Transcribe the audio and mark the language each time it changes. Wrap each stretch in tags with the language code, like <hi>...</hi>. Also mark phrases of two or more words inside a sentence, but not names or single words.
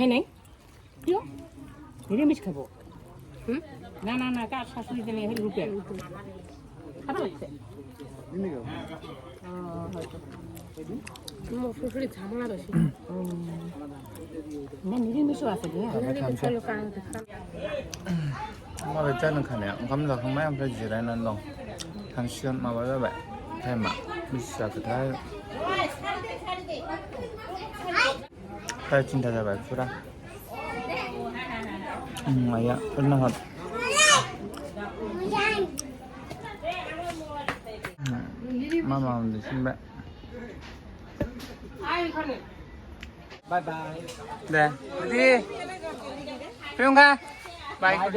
<bn>নাই কিয় নিরামিষ খাবো না না না কার শাশুড়ি দিলে রূপে খারাপ লাগছে শ্বশুরি ঝামেলা বেশি না নিরামিষও আছে</bn> <brx>माबा जाखानाया ओंखाम जाखांबाय ओमफ्राय जिरायनानै दं थांसिगोन माबा जाबाय टाइमा बेसे जाखोथाय 3:30 जाबाय फुरा आइया ओरैनो हर मामा उन्दुफिनबाय</brx> <en>bye bye</en> <brx>दे दीदी प्रियंका बाय</brx>